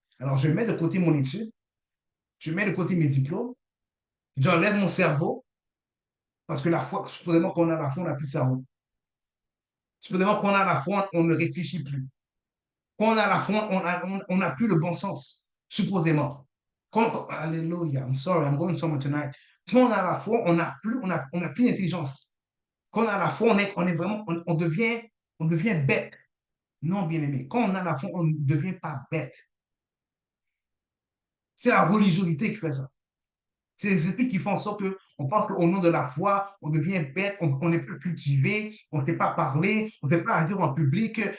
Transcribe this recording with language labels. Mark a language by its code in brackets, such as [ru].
[fr] Alors, je mets de côté mon étude, je mets de côté mes diplômes, j'enlève mon cerveau, parce que la foi, supposément qu'on a la foi, on n'a plus de cerveau. Supposément qu'on a la foi, on ne réfléchit plus. Quand on a la foi, on n'a plus le bon sens, supposément. [en] Alléluia, I'm sorry, I'm going somewhere tonight. [fr] Quand on a la foi, on n'a plus d'intelligence. Quand on a la foi, on est vraiment, on devient bête. Non, bien aimé. Quand on a la foi, on ne devient pas bête. C'est la religiosité qui fait ça. C'est les esprits qui font en sorte qu'on pense qu'au nom de la foi, on devient bête, on n'est plus cultivé, on ne sait pas parler, on ne sait pas agir en public.